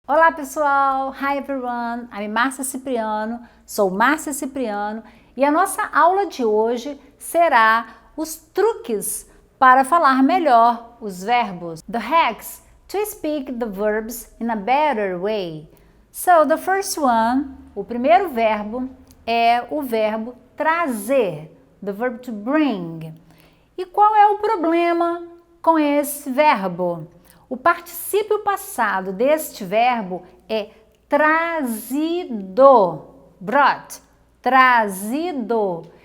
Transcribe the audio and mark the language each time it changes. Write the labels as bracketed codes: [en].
[pt] Olá pessoal, [en] hi everyone, I'm Márcia Cipriano, [pt] sou Márcia Cipriano e a nossa aula de hoje será os truques para falar melhor os verbos. [en] The hacks to speak the verbs in a better way. So the first one, [pt] o primeiro verbo é o verbo trazer, [en] the verb to bring. [pt] E qual é o problema com esse verbo? O particípio passado deste verbo é trazido, brought, trazido.